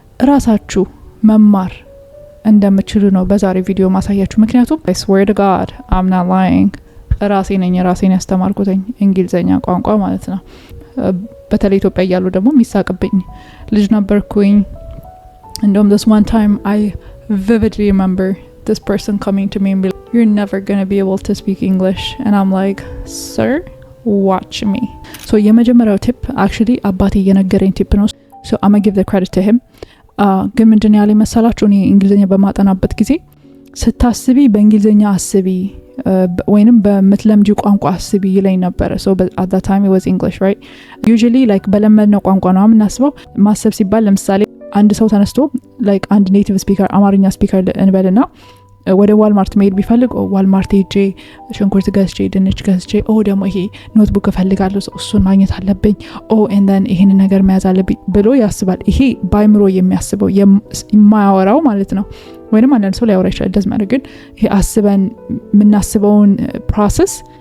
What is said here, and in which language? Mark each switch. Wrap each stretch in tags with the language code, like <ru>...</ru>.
<am>ራሳችሁ መማር እንደምትችሉ ነው በዛሬ ቪዲዮ ማሳያችሁ። ምክንያቱም</am> <en>I swear to God I'm not lying</en> <am>ራሴን ያስተማርኩትኝ እንግሊዘኛ ቋንቋ ማለት ነው። በተለይ ኢትዮጵያ ያሉ ደግሞ የሚሳቅብኝ ልጅ ነበርኩኝ። እንደውም</am> <en>this one time I vividly remember this person coming to me and be like, you're never going to be able to speak English and I'm like, sir, watch me. So</en> <am>የመጀመሪያው ቲፕ</am> <en>actually</en> <am>አባቴ የነገረኝ ቲፕ ነው።</am> <en>So I'm going to give the credit to him.</en> <am>ግን ምንድን ያለ መሰላችሁ እኔ እንግሊዘኛ በማጠናበት ጊዜ ስታስቢ በእንግሊዘኛ አስቢ ወይንም በመትለምጂ ቋንቋ አስቢ ይለኝ ነበር።</am> <en>So at that time it was English, right? Usually like</en> <am>በለመድነው ቋንቋ ነው የምናስበው። ማሰብ ሲባል ለምሳሌ አንድ ሰው ተነስቶ like አንድ ኔቲቭ ስፒከር አማርኛ ስፒከር እንበልና ወደ ዋልማርት መሄድ ቢፈልግ ዋልማርት ሄጄ ሽንኩርት ገዝቼ ድንች ገዝቼ ደግሞ ይሄ ኖትቡክ እፈልጋለሁ እሱን ማግኘት አለብኝ</am> <en>and then</en> <am>ይሄን ነገር መያዝ አለብኝ ብሎ ያስባል። ይሄ ባይምሮ የሚያስበው የማያወራው ማለት ነው። ወይንም አንዳንድ ሰው ሊያወራ ይችላል ደስ ማለት ግን ይሄ አስበን የምናስበውን ፕሮሰስ</am>